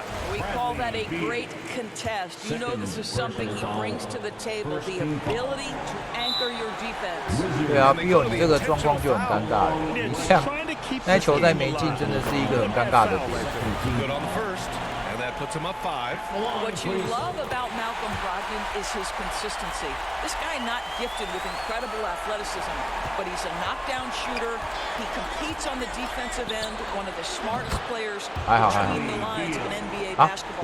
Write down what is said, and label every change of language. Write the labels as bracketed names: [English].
[English] We call that a great contest. You know this is something he brings to the table, the ability to anchor your defense. [Chinese] 对啊，Beal，你这个状况就很尴尬了。你像那球在没进，真的是一个很尴尬的点。 [English] Good on the first. That puts him up 5. What you love about Malcolm Brogdon is his consistency. This guy not gifted with incredible athleticism, but he's a knockdown shooter. He competes on the defensive end, one of the smartest players between the lines of an NBA basketball.